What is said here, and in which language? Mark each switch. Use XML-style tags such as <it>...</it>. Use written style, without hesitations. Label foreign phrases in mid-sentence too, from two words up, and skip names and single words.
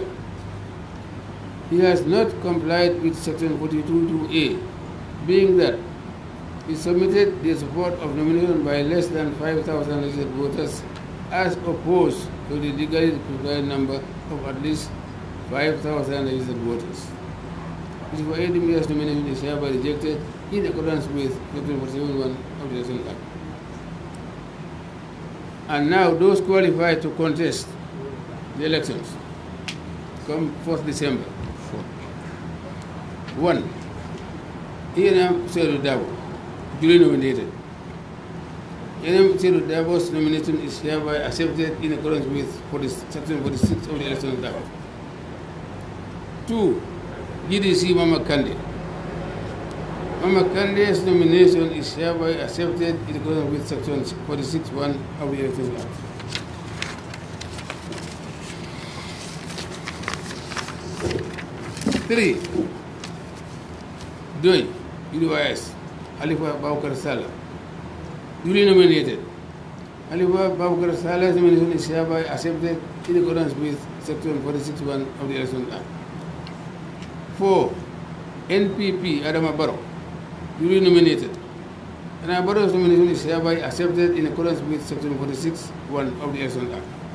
<en>He has not complied with Section 42(2)A, being that he submitted the support of nomination by less than 5,000 registered voters as opposed to the legally required number of at least 5,000 registered voters. Yusufa A. Dumbuya's nomination is hereby rejected in accordance with Section 47(1) of the Election Act. And now those qualified to contest the elections come 4th December. 1. E.N.M. Seydou Dabo, duly nominated. E.N.M. Seydou Dabo's nomination is hereby accepted in accordance with Section 46 of the Election Act. 2. GDC Mama Kande. Mama Kande's nomination is hereby accepted in accordance with Section 46(1) of the Election Act. 3. Doi, UDYS, Alifa Baukar Salah, duly nominated. Alifa Baukar Salah's nomination is hereby accepted in accordance with Section 46(1) of the Election Act. 4. NPP Adama Barrow, duly nominated. Adama Barrow's nomination is hereby accepted in accordance with Section 46(1) of the Election Act.</en>